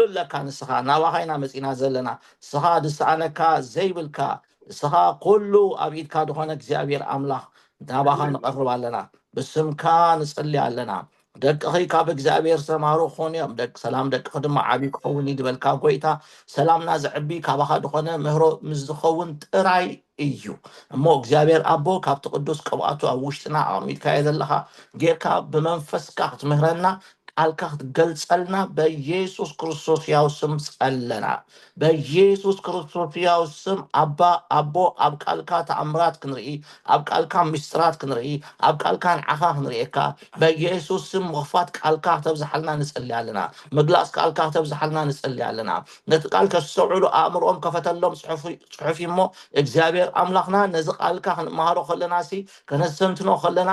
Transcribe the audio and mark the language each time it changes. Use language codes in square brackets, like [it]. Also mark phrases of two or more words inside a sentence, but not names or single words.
[ti] ለካ ንስኻ ናባኻይና መጺና ዘለና ስኻ ድስኣነካ ዘይብልካ ስኻ ኩሉ አብኢድካ ድኾነ እግዚአብሔር አምላኽ ናባኻ ንቐርብ ኣለና ብስምካ ንጽልይ ኣለና ደቅኺ ካብ እግዚአብሔር ሰማሩ ኾንዮም ደቅ ሰላም ደቅኺ ድማ ዓብይ ክኸውን ይድበልካ ጎይታ ሰላምና ዝዕቢ ካባኻ ድኾነ ምህሮ ምዝኸውን ጥራይ እዩ እሞ እግዚአብሔር አቦ ካብቲ ቅዱስ ቅብኣቱ ኣብ ውሽጥና ኣሚድካ ዘለኻ ጌርካ ብመንፈስካ ክትምህረና ቃልካ ክትገልጸልና በኢየሱስ ክርስቶስ ያው ስም ጸለና በኢየሱስ ክርስቶስ ያው ስም አባ አቦ ኣብ ቃልካ ተአምራት ክንርኢ ኣብ ቃልካ ምስጢራት ክንርኢ ኣብ ቃልካ ንዓኻ ክንርኢካ በኢየሱስ ስም ወፋት ቃልካ ተብዝሓልና ንጸልይ ኣለና ምግላጽ ቃልካ ተብዝሓልና ንጸልይ ኣለና ነቲ ቃል ከስተውዕሉ ኣእምሮኦም ከፈተሎም ጽሑፍ እሞ እግዚአብሔር አምላኽና ነዚ ቃልካ ክንመሃሮ ከለናሲ ከነሰምትኖ ከለና